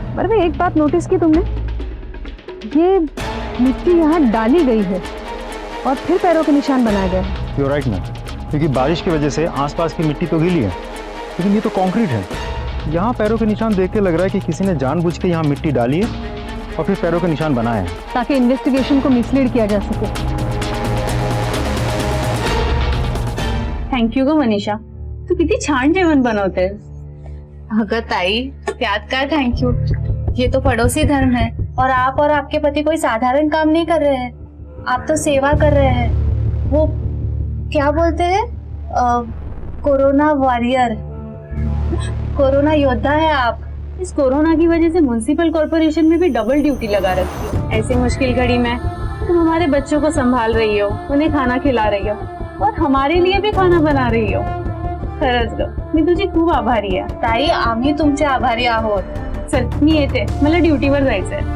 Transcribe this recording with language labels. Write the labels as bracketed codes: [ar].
[hi] बरवे, एक बात नोटिस की तुमने? ये मिट्टी यहाँ डाली गई है और फिर पैरों के निशान बनाए गए। [en] you right ma'am, [hi] क्योंकि बारिश की वजह से आसपास की मिट्टी तो गीली है, लेकिन ये तो कंक्रीट है। यहाँ पैरों के निशान देख के लग रहा है कि किसी ने जानबूझ के यहाँ मिट्टी डाली है और फिर पैरों के निशान बनाए हैं, ताकि इन्वेस्टिगेशन को मिसलीड किया जा सके। [mr] थँक यू ग मनीषा, तू किती छान जेवण बनवतेस. अगं ताई, त्यात काय थैंक यू, [hi] ये तो पड़ोसी धर्म है और आप और आपके पति कोई साधारण काम नहीं कर रहे हैं, आप तो सेवा कर रहे हैं। वो क्या बोलते हैं, कोरोना वॉरियर, कोरोना योद्धा है आप। इस कोरोना की वजह से म्युनिसिपल कॉर्पोरेशन में भी डबल ड्यूटी लगा रखी है। ऐसी मुश्किल घड़ी में तुम हमारे बच्चों को संभाल रही हो, उन्हें खाना खिला रही हो और हमारे लिए भी खाना बना रही हो. [mr] खरंच ग, मी तुझी खूप आभारी आहे. ताई, आम्ही तुमचे आभारी आहोत. चल मी येते, मला ड्युटीवर जायचंय.